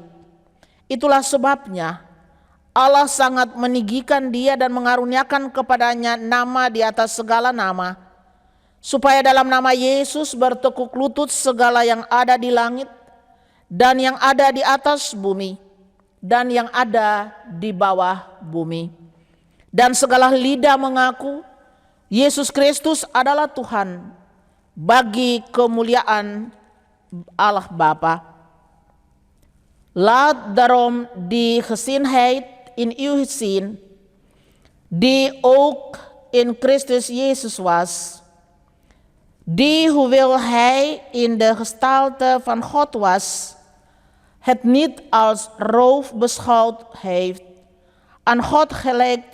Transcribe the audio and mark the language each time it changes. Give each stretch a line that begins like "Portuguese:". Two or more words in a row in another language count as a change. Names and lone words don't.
Indonesian: Itulah sebabnya Allah sangat meninggikan dia dan mengaruniakan kepadanya nama di atas segala nama, supaya dalam nama Yesus bertekuk lutut segala yang ada di langit dan yang ada di atas bumi dan yang ada di bawah bumi, dan segala lidah mengaku Yesus Kristus adalah Tuhan, bagi kemuliaan Allah Bapa.
Dutch: Laat daarom die gezindheid in uw zien, die ook in Christus Jezus was, die hoewel hij in de gestalte van God was, het niet als roof beschouwd heeft aan God gelijk